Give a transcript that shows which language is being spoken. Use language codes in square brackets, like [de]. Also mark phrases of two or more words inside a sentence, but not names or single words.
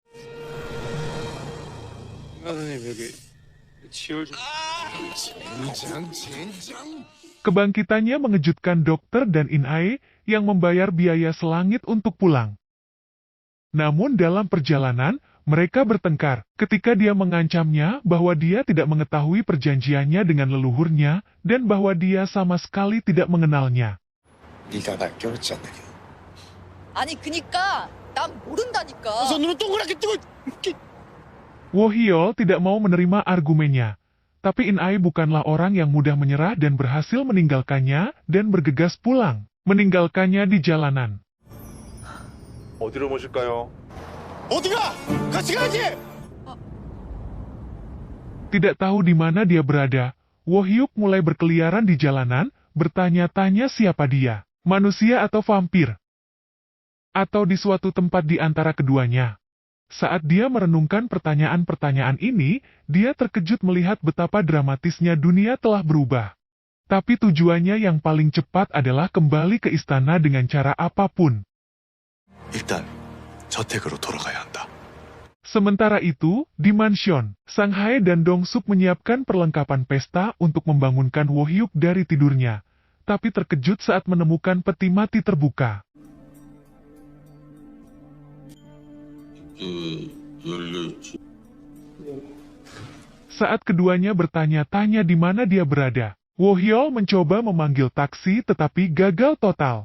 [id] Kebangkitannya mengejutkan dokter dan In-hae yang membayar biaya selangit untuk pulang. Namun dalam perjalanan, mereka bertengkar ketika dia mengancamnya bahwa dia tidak mengetahui perjanjiannya dengan leluhurnya dan bahwa dia sama sekali tidak mengenalnya. [ko] 아니 그니까 난 모른다니까. [id] Wohyul tidak mau menerima argumennya, tapi In-hae bukanlah orang yang mudah menyerah dan berhasil meninggalkannya dan bergegas pulang, meninggalkannya di jalanan. [ko] 어디로 모실까요? 어디가? 같이 가야지! [id] Tidak tahu di mana dia berada, Wohyuk mulai berkeliaran di jalanan, bertanya-tanya siapa dia, manusia atau vampir, atau di suatu tempat di antara keduanya. Saat dia merenungkan pertanyaan-pertanyaan ini, dia terkejut melihat betapa dramatisnya dunia telah berubah. Tapi tujuannya yang paling cepat adalah kembali ke istana dengan cara apapun. [ko] 일단 저택으로 돌아가야 한다. [id] Sementara itu, di mansion, Sang-hae dan Dong-suk menyiapkan perlengkapan pesta untuk membangunkan Wohyuk dari tidurnya, tapi terkejut saat menemukan peti mati terbuka. Saat keduanya bertanya-tanya di mana dia berada, Wohyul mencoba memanggil taksi tetapi gagal total.